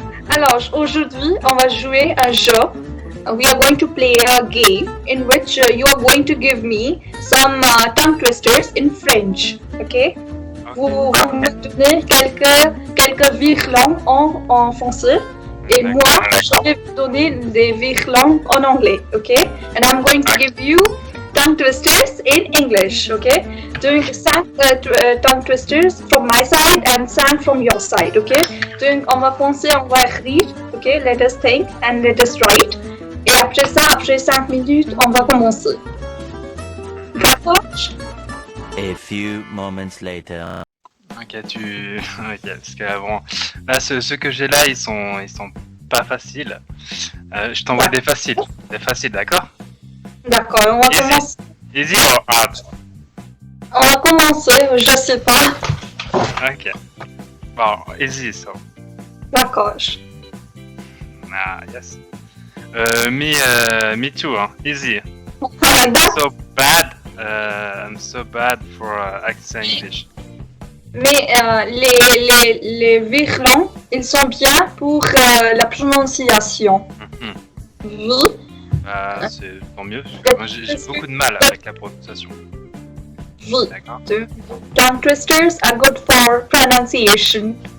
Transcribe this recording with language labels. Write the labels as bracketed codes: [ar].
[fr] Alors aujourd'hui on va jouer un jeu. [en] We are going to play a game in which you are going to give me some tongue twisters in French. Ok? [fr] Vous me donnez quelques virlangues en français et moi je vais vous donner des virlangues en anglais. [en] Ok? And I'm going to give you tongue twisters in English. Ok? Doing 5 tongue twisters from my side and 5 from your side. Ok? [fr] Donc on va penser, on va écrire. [en] Ok? Let us think and let us write. [fr] Et après ça, après 5 minutes, on va commencer. D'accord? [en] A few moments later. [fr] Ok, ok, parce que bon, là, ceux que j'ai là, ils sont pas faciles. Je t'envoie des faciles, d'accord? D'accord, on va commencer. [en] Easy or hard? [fr] On va commencer, je sais pas. [en] Ok. Bon, easy, so. [fr] D'accord. [en] Ah, yes. Me too, hein. Easy. I'm so bad for accent English. [fr] Mais les virlangues, ils sont bien pour la prononciation. Oui. C'est tant mieux. Moi, j'ai beaucoup de mal avec la prononciation. Oui. D'accord. [en] Tongue twisters are good for pronunciation.